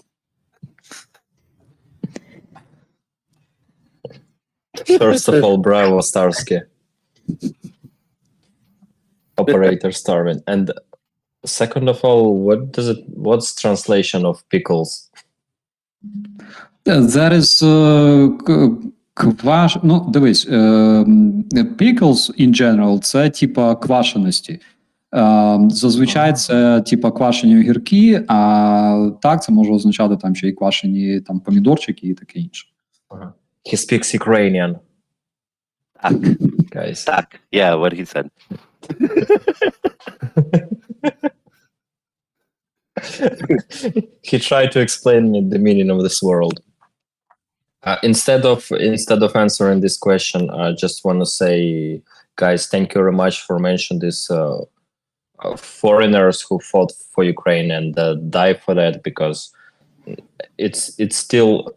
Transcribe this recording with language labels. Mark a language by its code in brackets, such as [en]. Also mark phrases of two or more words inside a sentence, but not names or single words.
[en] First of all, bravo, Starsky. Operator Starsky. And second of all, what's translation of pickles? That is [uk] ну, дивись, [en] pickles in general [uk] це типа квашеності. Зазвичай це типа квашені огірки, а так це може означати там ще й квашені там помідорчики і таке інше. [en] He speaks Ukrainian. [uk] Tak. [en] Guys. Tak. Yeah, what he said. He tried to explain me the meaning of this world. Instead of answering this question, I just want to say, guys, thank you very much for mentioning this foreigners who fought for Ukraine and died for that, because it's still.